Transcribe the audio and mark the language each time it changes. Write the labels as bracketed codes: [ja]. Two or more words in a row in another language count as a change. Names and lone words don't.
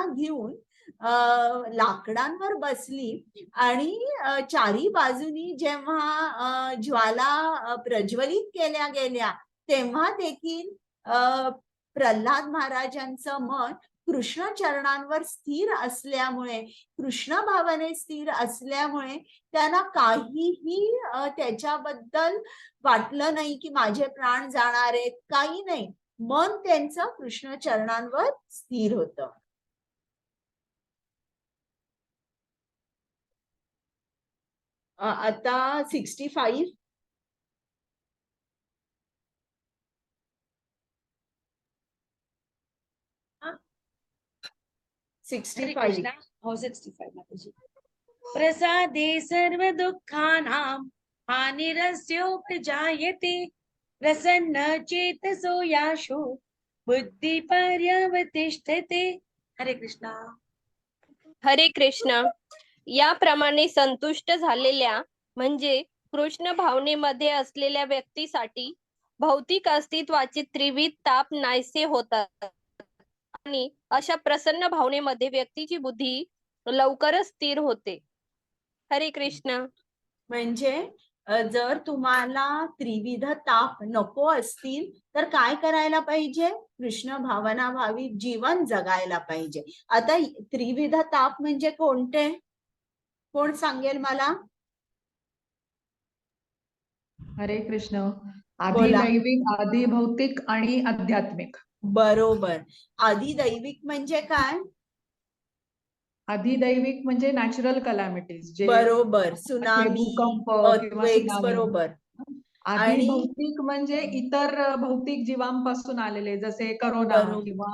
[mr] घेऊन लाकडांवर बसली आणि चारी बाजूनी जेव्हा ज्वाला प्रज्वलित केल्या गेल्या तेव्हा देखील प्रल्हाद महाराजांचं मन कृष्ण चरणांवर स्थिर असल्यामुळे, कृष्ण भावने स्थिर असल्यामुळे त्यांना काहीही त्याच्याबद्दल वाटलं नाही की माझे प्राण जाणार आहेत, काही नाही. मन त्यांचं कृष्ण चरणांवर स्थिर होतं. आता 65 हरे 65 कृष्णा. हो 65 माताजी. [sa] प्रसादे सर्व दुःखानां हानिरस्योपजायते प्रसन्न चेतसो याशो बुद्धि पर्यवतिष्ठते. [mr] हरे कृष्णा. हरे कृष्णा. याप्रमाणे संतुष्ट झालेल्या म्हणजे कृष्ण भावनेमध्ये असलेल्या व्यक्तीसाठी भौतिक अस्तित्वाचे त्रिविध ताप नाहीसे होतात आणि अशा प्रसन्न भावनेमध्ये व्यक्तीची बुद्धी लवकरच स्थिर होते. हरे कृष्णा. म्हणजे जर तुम्हाला त्रिविध ताप नको असतील तर काय करायला पाहिजे? कृष्ण भावना भावी जीवन जगायला पाहिजे. आता त्रिविध ताप म्हणजे कोणते? कोण सांगेल मला? हरे कृष्ण. बोला. आधिदैविक, आधिभौतिक आणि आध्यात्मिक. बरोबर. आधिदैविक म्हणजे काय? अधिदैविक म्हणजे [en] natural calamities, [mr] जे बरोबर. सुनामी, भूकंप किंवा अर्थक्वेक्स. सुनामी. बरोबर. अधिभौतिक म्हणजे इतर भौतिक जीवांपासून आलेले, जसे करोना किंवा